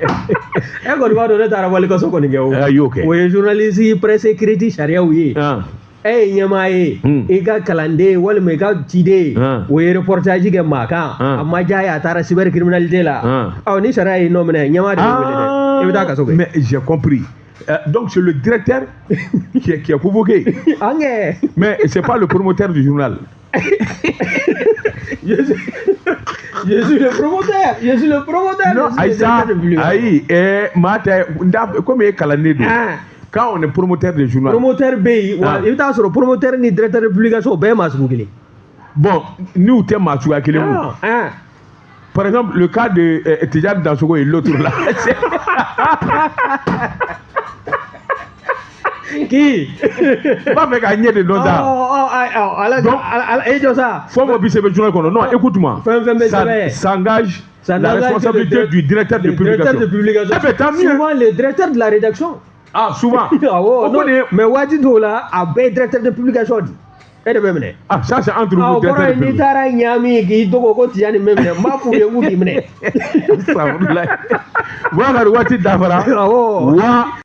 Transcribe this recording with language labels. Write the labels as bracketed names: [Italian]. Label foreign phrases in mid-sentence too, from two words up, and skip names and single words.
[Bambara] e kɔni b'a dɔn ne taara walikaso kɔni kɛ o y'o kɛ o ye [French] journaliste presse écrite [Bambara] sariyaw ye e ye ɲɛmaa ye i ka kalanden walima i ka ciden o ye reportage kɛ maa kan a ma diya ye a taara cybercriminalité la ni sariya y'i nɔ minɛ ɲɛmaa de bɛ wele dɛ i bɛ taa kaso kɛ [French] mais j'ai compris donc c'est le directeur qui est convoqué mais c'est pas le promoteur du journal je suis le promoteur [Bambara] non ayi maa tɛ comme e kalannen don [French] quand on est promoteur de journal [Bambara] promoteur bɛ yen wa i bɛ taa sɔrɔ promoteur ni [French] directeur de publication [Bambara] o bɛɛ ye maa sugu kelen [French] bon [Bambara] n'u tɛ maa suguya kelen mun [French] par exemple le cas de Tidjane Dansokho et l'autre là qui [Bambara] b'a fɛ k'a ɲɛ de dɔn sa donc e jɔ sa fɔ mɔgɔ bi sɛbɛn journal kɔnɔ [French] non écoute-moi ça engage la responsabilité du directeur de publication souvent le directeur de la rédaction souvent non mais [Bambara] waati dɔw la a bɛɛ ye [French] directeur de publication [Bambara] di e de bɛ minɛ [French] ça c'est entre vous directeur de publication [Bambara] n'i taara ɲami k'i dogo ko Tidjane bɛ minɛ n b'a f'u ye k'u b'i minɛ waati dafara wa